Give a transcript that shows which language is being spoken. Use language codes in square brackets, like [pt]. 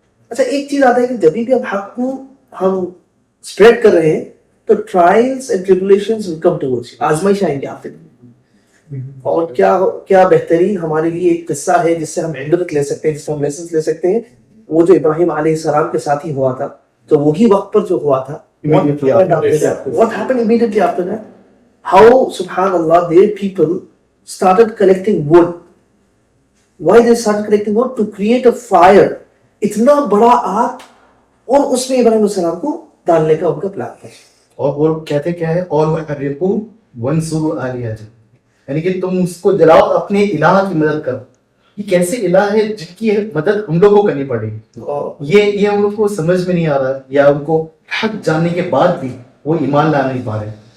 [ur] اچھا ایک چیز آتا ہے کہ جب بھی ہم حق کو ہم اسپریڈ کر رہے ہیں تو [en] trials and tribulations will come towards you, [ur] آزمائش آئیں گے آپ کے. اور کیا بہترین ہمارے لیے ایک قصہ ہے جس سے ہم عبرت لے سکتے ہیں, جس سے ہم لیسنز لے سکتے ہیں. وہ جو ابراہیم علیہ السلام کے ساتھ ہی ہوا تھا, تو وہی وقت پر جو ہوا تھا, [en] what happened immediately after that? How subhanallah their people started collecting wood. Why they started collecting wood? To create a fire. [ur] اتنا بڑا آگ, اور اس میں ابراہیم علیہ السلام کو ڈالنے کا ان کا پلان تھا. اور وہ کہتے کیا ہے, اور [ar] وَحَرِّقُوا وَانصُرُوا آلِهَتَكُمْ, [ur] یعنی کہ تم اس کو جلاؤ, اپنے الہ کی مدد کرو. یہ کیسے الہ ہے جن کی مدد ہم لوگوں کو کرنی پڑے گی؟ یہ ہم لوگ کو سمجھ میں نہیں آ رہا, یا ان کو حق جاننے کے بعد بھی وہ ایمان لا نہیں پا رہے.